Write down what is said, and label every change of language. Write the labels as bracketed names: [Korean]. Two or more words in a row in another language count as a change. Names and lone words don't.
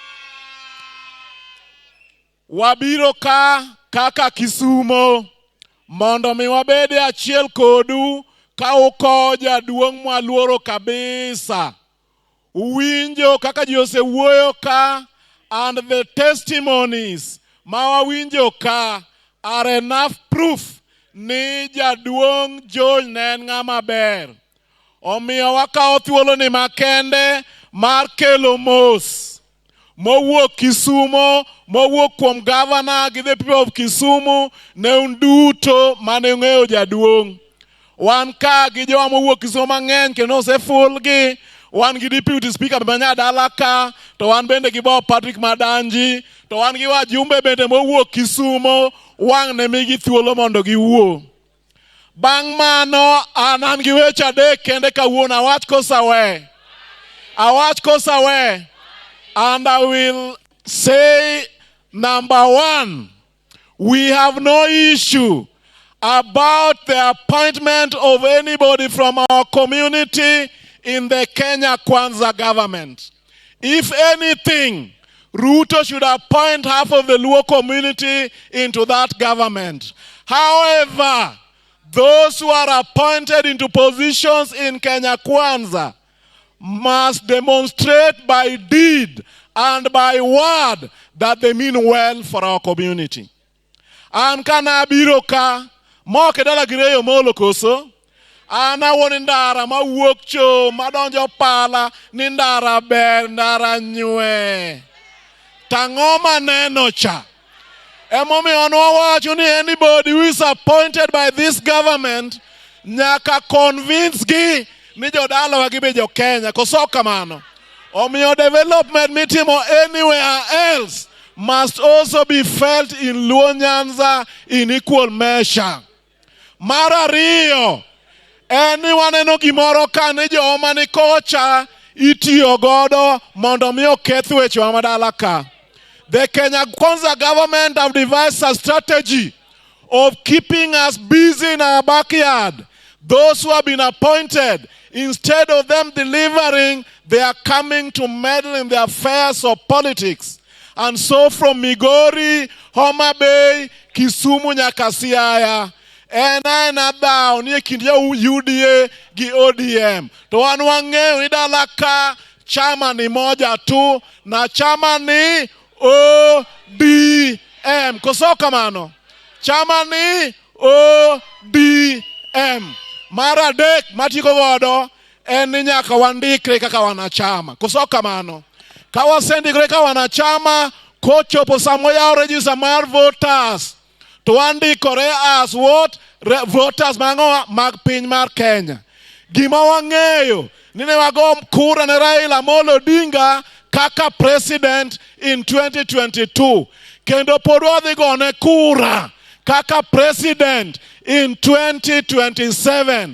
[Luo (Kenya and Tanzania)] Wabiro ka kaka Kisumo mondo mi wabede achiel kodu ka uko jaduong' mwaluoro kabisa. Uwinjo kaka ji osewuoyo ka, [English] and the testimonies [Luo (Kenya and Tanzania)] ma wawinjo ka [English] are enough proof [Luo (Kenya and Tanzania)] ni jaduong' George ne en ng'ama ber. Omiyo wakawo thuolo ni makende mar kelo mos mowuok Kisumo, mowuok kuom governor gi [English] the people of Kisumu [Luo (Kenya and Tanzania)] ne unduto mane ung'eyo jaduong'. Wan ka gi jowa mowuok Kisumo mang'eny kendo osefulgi. Wan gi [English] deputy speaker [Luo (Kenya and Tanzania)] manya dala ka, to wan bende gi Bob Patrick Madanji, to wan gi wajumbe bende mowuok Kisumo, wang' ne migi thuolo mondo giwuo. Bang' mano an gi weche adek kende kawuono, awach kosawe. Awach kosawe. [English] And I will say, number one, we have no issue about the appointment of anybody from our community in the Kenya Kwanza government. If anything, Ruto should appoint half of the Luo community into that government. However, those who are appointed into positions in Kenya Kwanza must demonstrate by deed and by word that they mean well for our community. [Luo (Kenya and Tanzania)] An kana biro ka, mo kedala gireyo molo koso, ana woni ndara ma wuok cho, madonjo pala, ni ndara ber, ndara nyue. Tangoma neno cha. Emomiyo wawacho ni [English] anybody who is appointed by this government, [Luo (Kenya and Tanzania)] nyaka convince gi ni jodala wagibe jo Kenya, koso kamano. [English] Omiyo development mitimo anywhere else must also be felt in Luo Nyanza in equal measure. [Luo (Kenya and Tanzania)] Mara ariyo, anyone eno gimoro ka ni joma ni kocha itiyo godo mondo mi oketh weche wa madala ka. [English] The Kenya Kwanza government have devised a strategy of keeping us busy in our backyard. Those who have been appointed, instead of them delivering, they are coming to meddle in the affairs of politics. And so from [Luo (Kenya and Tanzania)] Migori, Homa Bay, Kisumu, nyaka Siaya, ena thou ni kindia UDA gi ODM. To wan wang'eyo ni dala ka [Swahili] chama ni moja tu, na chama ni ODM. [Luo (Kenya and Tanzania)] Koso kamano. [Swahili] Chama ni [Luo (Kenya and Tanzania)] ODM. Mara adek matiko godo en ni nyaka wandikre kaka wanachama. Koso kamano. Ka wasendikre kaka wanachama, kochopo samoya register mar voters, to wandikore [English] as what? [Luo (Kenya and Tanzania)] Voters mag piny mar Kenya. Gima wang'eyo ni ne wago kura ne Raila Amolo Odinga kaka president in 2022. Kendo pod wadhi gone kura kaka president in 2027.